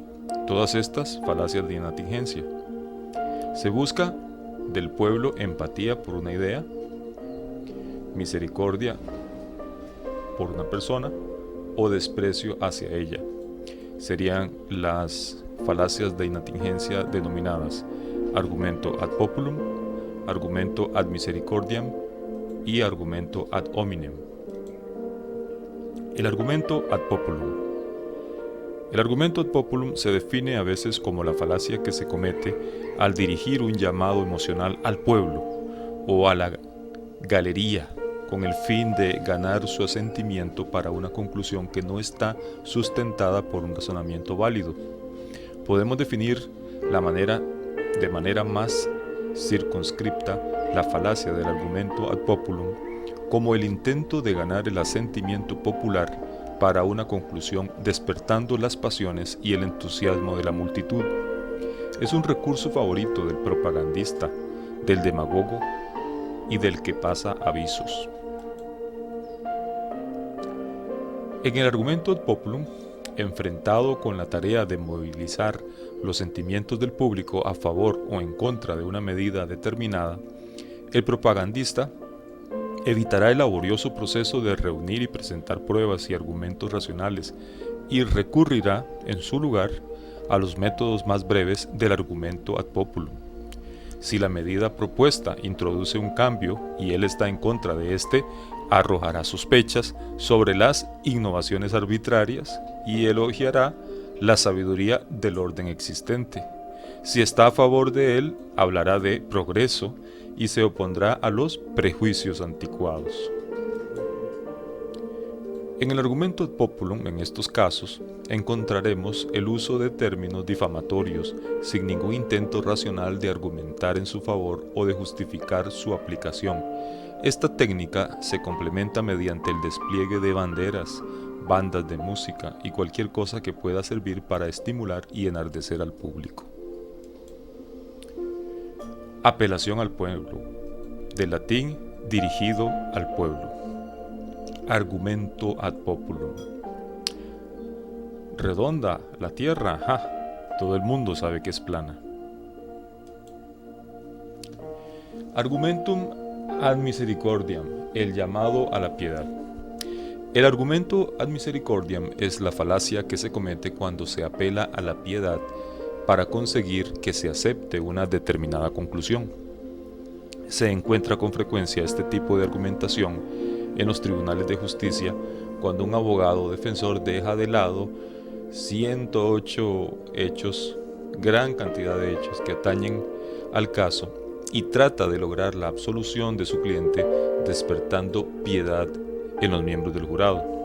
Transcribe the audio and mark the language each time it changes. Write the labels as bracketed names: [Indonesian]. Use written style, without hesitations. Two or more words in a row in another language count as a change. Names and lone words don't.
[Spanish] Todas estas falacias de inatingencia. Se busca del pueblo empatía por una idea. misericordia por una persona o desprecio hacia ella. Serían las falacias de inatingencia denominadas argumento [Latin] ad populum, [Spanish] argumento [Latin] ad misericordiam [Spanish] y argumento [Latin] ad hominem. [Spanish] El argumento [Latin] ad populum. [Spanish] El argumento [Latin] ad populum [Spanish] se define a veces como la falacia que se comete al dirigir un llamado emocional al pueblo o a la galería con el fin de ganar su asentimiento para una conclusión que no está sustentada por un razonamiento válido. Podemos definir de manera más circunscripta la falacia del argumento [Latin] ad populum [Spanish] como el intento de ganar el asentimiento popular para una conclusión despertando las pasiones y el entusiasmo de la multitud. Es un recurso favorito del propagandista, del demagogo y del que pasa avisos. En el argumento [Latin] ad populum, [Spanish] enfrentado con la tarea de movilizar los sentimientos del público a favor o en contra de una medida determinada, el propagandista evitará el laborioso proceso de reunir y presentar pruebas y argumentos racionales y recurrirá, en su lugar, a los métodos más breves del argumento [Latin] ad populum. [Spanish] Si la medida propuesta introduce un cambio y él está en contra de éste, arrojará sospechas sobre las innovaciones arbitrarias y elogiará la sabiduría del orden existente. Si está a favor de él, hablará de progreso y se opondrá a los prejuicios anticuados. En el argumento [Latin] ad populum, [Spanish] en estos casos, encontraremos el uso de términos difamatorios sin ningún intento racional de argumentar en su favor o de justificar su aplicación. Esta técnica se complementa mediante el despliegue de banderas, bandas de música y cualquier cosa que pueda servir para estimular y enardecer al público. Apelación al pueblo. Del latín, dirigido al pueblo. Argumento [Latin] ad populum. [Spanish] Redonda la tierra, todo el mundo sabe que es plana. [Latin] Argumentum ad misericordiam, [Spanish] el llamado a la piedad. El argumento [Latin] ad misericordiam [Spanish] es la falacia que se comete cuando se apela a la piedad para conseguir que se acepte una determinada conclusión. Se encuentra con frecuencia este tipo de argumentación en los tribunales de justicia cuando un abogado defensor deja de lado 108 hechos, gran cantidad de hechos que atañen al caso y trata de lograr la absolución de su cliente despertando piedad en los miembros del jurado.